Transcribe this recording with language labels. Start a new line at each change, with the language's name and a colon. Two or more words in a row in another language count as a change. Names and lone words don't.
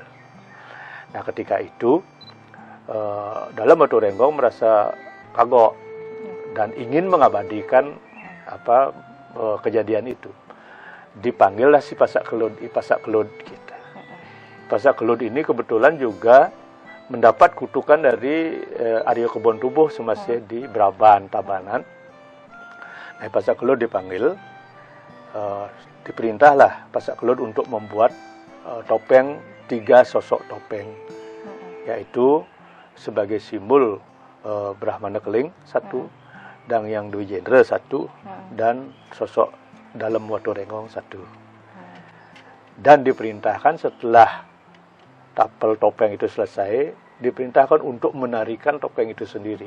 Indonesian: Nah, ketika itu dalam Batu Renggong merasa kagok dan ingin mengabadikan kejadian itu. Dipanggillah si Pasak Kelud kita. Pasak Kelud ini kebetulan juga mendapat kutukan dari Arya Kebon Tubuh semasa di Braban, Tabanan. Nah, Pasak Kelud dipanggil, diperintahlah Pasak Kelud untuk membuat topeng, 3 sosok topeng, yaitu sebagai simbol Brahmana Keling 1, dan yang Dwijendra 1, dan sosok dalam Batu Renggong 1. Dan diperintahkan setelah tapel topeng itu selesai, diperintahkan untuk menarikan topeng itu sendiri.